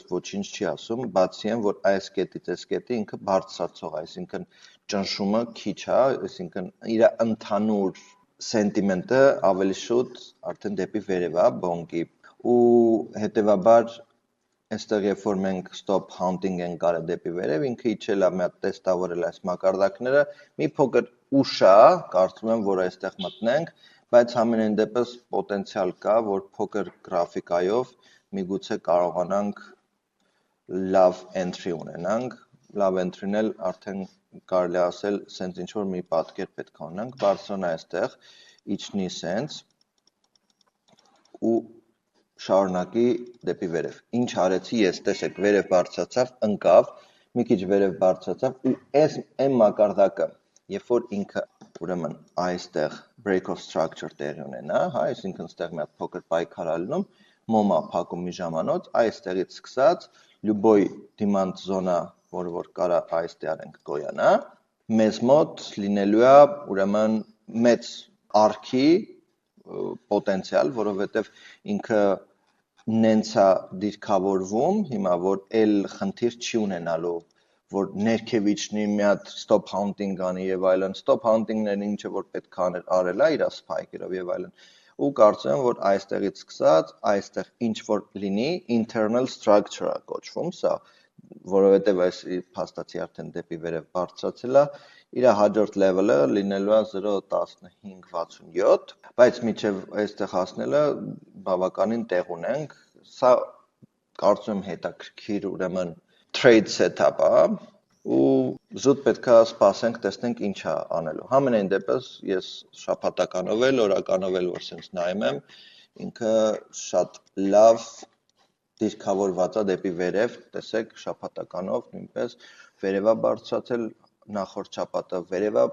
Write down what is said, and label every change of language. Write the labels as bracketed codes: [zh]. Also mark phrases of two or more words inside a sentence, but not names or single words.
[hy] ոչինչ չի ասում, բացի այն, որ այս կետից այս կետի ինքը բարձրացող, այսինքն ճնշումը քիչ է, այսինքն իր ընդհանուր սենտիմենտը ավելի շուտ արդեն դեպի վերև է Bonk-ի, ու հետևաբար այստեղ երբ որ մենք [en] stop hunting [hy] ենք կարել դեպի վերև, ինքը իջել է մի հատ տեստավորել այս մակարդակները, մի փոքր ուշ է, կարծում եմ, որ այստեղ մտնենք, բայց ամենայն դեպս պոտենցիալ կա, որ փոքր գրաֆիկայով միգուցե կարողանանք լավ entry ունենանք, լավ entry-ն էլ արդեն կարելի ասել, սենց ինչ որ մի պատկեր պետք է ունենանք, բարձրանա այստեղ, իջնի սենց, ու շարունակի դեպի վերև, ինչ արեցի ես, տեսեք, վերև բարձրացավ, ընկավ, մի քիչ վերև բարձրացավ ու այս այն մակարդակը, երբ որ ինքը ուրեմն այստեղ [en] break of structure [hy] տեղի ունենա, հա, այսինքն ստեղ մի հատ փոքր պայքար ալնում, մոմա փակում մի ժամանոց, այստեղից սկսած, լյուբոյ [en] demand zone, [hy] որը որ կարա այստեղ ենք գոյանա, մեզ մոտ լինելու է ուրեմն մեծ արքի պոտենցիալ, որովհետև ինքը նենց է դիրքավորվում, հիմա որ էլ խնդիր չի ունենալու, որ ներքև իջնի մի հատ [en] stop hunting [hy] անի եւ այլն, [en] stop hunting-ներն [hy] ինչը որ պետք է արել է իր spike-երով եւ այլն, ու կարծում եմ, որ այստեղից սկսած, այստեղ ինչ որ լինի, [en] internal structure-ը [hy] կոչվում, սա, որովհետև այս փաստացի արդեն դեպի վերև բարձրացել է, իր հաջորդ level-ը լինելու է 0.1567, բայց մինչև այստեղ հասնելը բավականին տեղ ունենք, սա կարծում եմ հետաքրքիր ուրեմն [en] trade setup [hy] է, ու զուտ պետք է սպասենք, տեսնենք ինչ է անելու, համենայն դեպս ես շաբաթականով էլ, օրականով էլ, որ սենց նայում եմ, ինքը շատ լավ դիրքավորված է դեպի վերև, տեսեք շաբաթականով նույնպես վերև է բարձրացել, նախորդ շաբաթը վերև է